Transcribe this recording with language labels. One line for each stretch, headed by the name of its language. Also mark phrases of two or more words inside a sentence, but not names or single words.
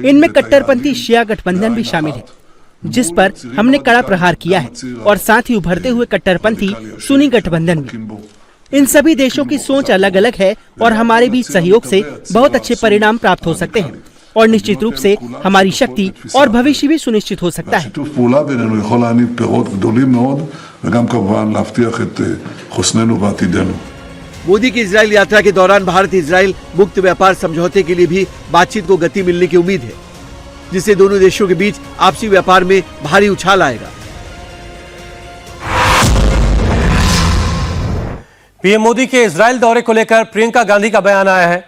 Hindi: इनमें कट्टरपंथी शिया गठबंधन भी शामिल है, जिस पर हमने कड़ा प्रहार किया है, और साथ ही उभरते हुए कट्टरपंथी सुन्नी गठबंधन भी। इन सभी देशों की सोच अलग अलग है और हमारे बीच सहयोग से बहुत अच्छे परिणाम प्राप्त हो सकते हैं और निश्चित रूप से हमारी शक्ति और भविष्य भी सुनिश्चित हो सकता है।
Hebrew: שיתוף פעולה בינינו יכול להניב פירות גדולים מאוד וגם כמובן להבטיח את חוסננו ועתידנו.
Hindi: मोदी की इजरायल यात्रा के दौरान भारत इजरायल मुक्त व्यापार समझौते के लिए भी बातचीत को गति मिलने की उम्मीद है, जिससे दोनों देशों के बीच आपसी व्यापार में भारी उछाल आएगा। पीएम मोदी के इजरायल दौरे को लेकर प्रियंका गांधी का बयान आया है।